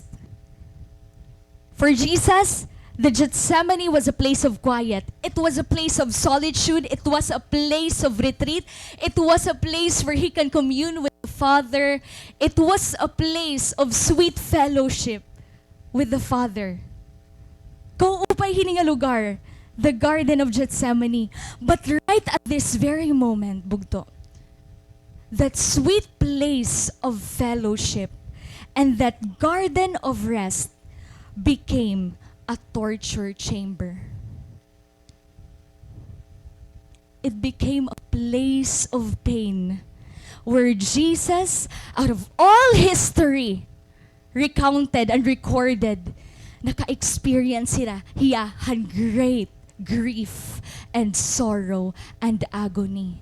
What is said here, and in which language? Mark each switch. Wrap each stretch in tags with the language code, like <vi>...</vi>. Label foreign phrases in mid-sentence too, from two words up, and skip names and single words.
<en>For Jesus, the Gethsemane was a place of quiet. It was a place of solitude. It was a place of retreat. It was a place where He can commune with the Father. It was a place of sweet fellowship with the Father.</en> <war>Kaupay hininga lugar,</war> <en>the Garden of Gethsemane. But right at this very moment, bugto, that sweet place of fellowship and that garden of rest became a torture chamber. It became a place of pain where Jesus, out of all history, recounted and recorded,</en> <war>naka-experience hiya</war> <en>great grief and sorrow and agony.</en>